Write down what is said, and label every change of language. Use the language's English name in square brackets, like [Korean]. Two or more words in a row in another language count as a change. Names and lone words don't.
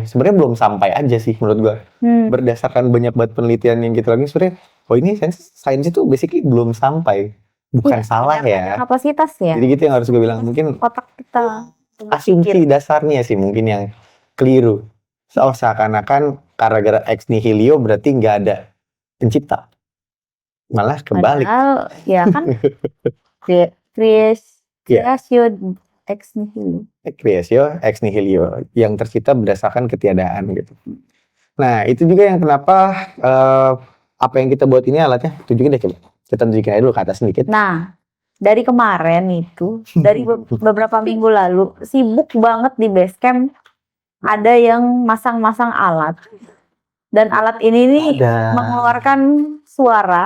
[Indonesian] Sebenarnya belum sampai aja sih menurut gua. Berdasarkan banyak banget penelitian yang kita lakukan sebenarnya, ini sains itu basically belum sampai. Bukan salah ya. Kapasitas ya. Jadi gitu yang harus gue bilang. Mungkin Otak kita asumsi dasarnya sih mungkin yang keliru. Seakan-akan gara-gara [Latin] ex nihilo [Indonesian] berarti nggak ada pencipta. Malah kebalik. Padahal ya kan [Latin] creatio ex nihilo. Creatio ex nihilo [Indonesian] yang tercipta berdasarkan ketiadaan gitu. Nah itu juga yang kenapa apa yang kita buat ini alatnya. Tunjukin deh coba. Kita tunjukin aja dulu ke atas sedikit. Nah, dari kemarin itu, dari beberapa minggu lalu, sibuk banget di Basecamp. Ada yang masang-masang alat. Dan alat ini nih mengeluarkan suara.